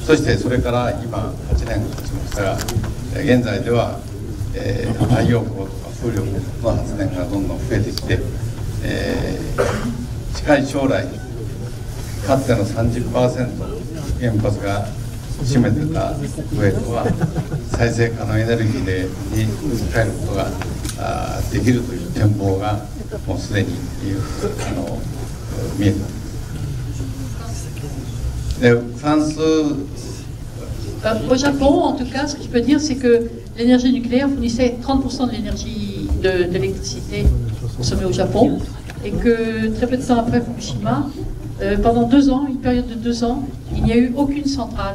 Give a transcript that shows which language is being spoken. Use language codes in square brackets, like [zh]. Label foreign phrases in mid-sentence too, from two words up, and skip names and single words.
[ja] そしてそれから今8年経ちましたが、現在では、太陽光とか風力の発電がどんどん増えてきて、近い将来かつての 30% 原発が占めてたウエイトは再生可能エネルギーに変えることができるという展望がもうすでに見えています。フランス [fr] Au Japon, en tout cas, ce que je peux dire, c'est que l'énergie nucléaire fournissait 30% de l'énergie de l'électricité consommée au Japon, et que très peu de temps après Fukushima, pendant 2 ans, une période de 2 ans, il n'y a eu aucune centrale.